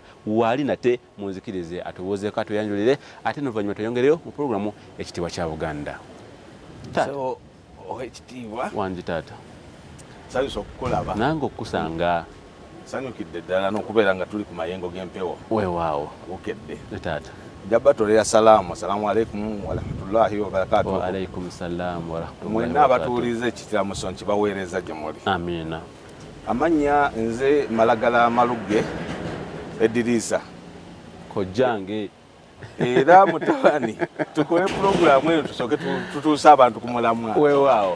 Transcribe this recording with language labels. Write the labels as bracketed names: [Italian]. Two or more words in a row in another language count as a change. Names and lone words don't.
[Ganda] Waali nate munzikirize atubuuzeeko atuyanjulire ate n'oluvannyuma tweyongereyo mu programu ekitiibwa kya Buganda. Ekitiibwa wangi taata sanyusa okukulaba nange okukusanga sanyukidde ddala n'okubeera nga tuli ku mayengo g'empewo weewaawo Bukedde taata. Jabba tolera salaamu. [Arabic] السلام عليكم ورحمة الله وبركاته. وعليكم السلام ورحمة الله [Ganda] mwenna abatuulize ekitiramuso nkibaweereza gye muli. Amiina. Amannya nze Malagala Malugge Edirisa kojjange era mutabani tukole pulogulaamu eno tusooke tutuuse abantu ku mulamwa. Weewaawo